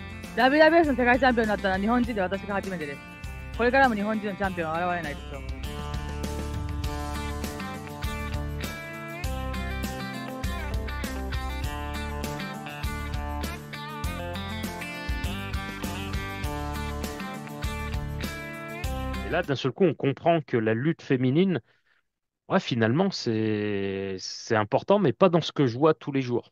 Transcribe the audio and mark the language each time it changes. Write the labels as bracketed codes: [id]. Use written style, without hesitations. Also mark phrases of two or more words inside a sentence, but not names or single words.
[ja] WWF の世界チャンピオンになったのは日本人で私が初めてです。これからも日本人のチャンピオンは現れないでしょう。 [fr] Et là, d'un seul coup, on comprend que la lutte féminine, ouais, finalement, c'est important, mais pas dans ce que je vois tous les jours.